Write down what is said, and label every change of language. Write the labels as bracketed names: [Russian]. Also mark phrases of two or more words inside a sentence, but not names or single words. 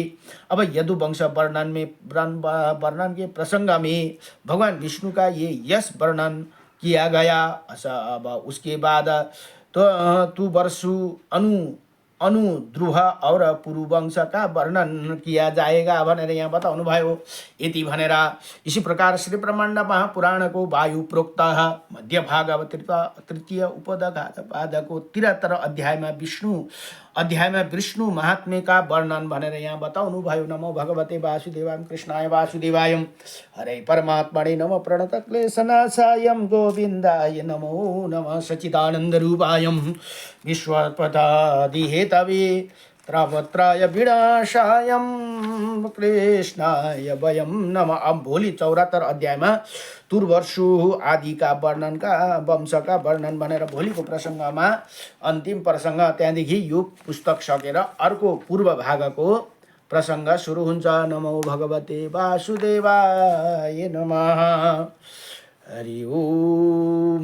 [Hindi] अब यदुवंश वर्णन के प्रसंग में भगवान विष्णु का ये यश वर्णन किया गया। अब उसके बाद तो वर्षु अनुद्रुह और पुरुवंश का वर्णन किया जाएगा [Nepali] भनेर यहाँ बताउनु भयो। यति भनेर [Hindi] इसी प्रकार श्री ब्रह्माण्ड महापुराण को वायु प्रोक्त मध्य भाग तृतीय उपदघात को 73 अध्यायमा विष्णु महात्म्य का वर्णन [Nepali] भनेर यहाँ बताउनु भयो। [Sanskrit] नमो भगवते वासुदेवाय कृष्णाय वासुदेवाय हरे परमात्मने नमो प्रणत क्लेशनाशाय गोविन्दाय नमो नमः सच्चिदानंद रूपाय विश्वपदादि हेतवे त्रवत्राय विनाशाय कृष्णाय वयं नमः। [Nepali] अब भोलि 74 अध्यायमा तुर्वर्षु [Hindi] आदि का वर्णन का वंश का वर्णन [Nepali] भनेर भोलिको प्रसङ्गमा अन्तिम प्रसङ्ग, त्यहाँदेखि यो पुस्तक सकेर अर्को पूर्व भागको प्रसङ्ग सुरु हुन्छ। [Sanskrit] नमो भगवते वासुदेवाय नमः। हरि ओम।